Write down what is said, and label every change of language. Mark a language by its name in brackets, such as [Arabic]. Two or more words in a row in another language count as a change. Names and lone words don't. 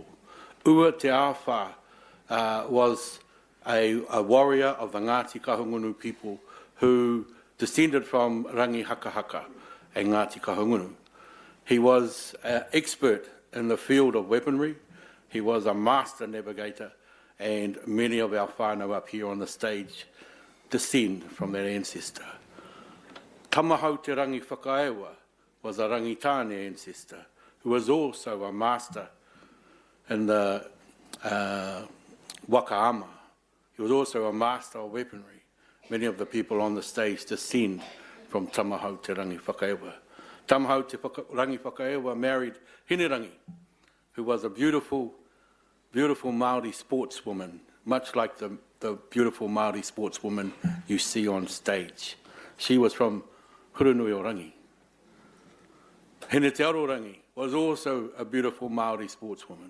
[English] Ua Te Awha was a warrior of the Ngāti Kahungunu people who descended from Rangi Hakahaka and Ngāti Kahungunu. He was an expert in the field of weaponry. He was a master navigator, and many of our whānau up here on the stage descend from that ancestor. Tamahau te rangi whakaewa was a rangitane ancestor who was also a master in the wakaama. He was also a master of weaponry. Many of the people on the stage descend from Tamahau te rangi whakaewa. Tamahau te rangi whakaewa married Hinerangi, who was a beautiful Māori sportswoman, much like the beautiful Māori sportswoman you see on stage. She was from Hurunui o Rangi. Hine Te Arorangi was also a beautiful Māori sportswoman.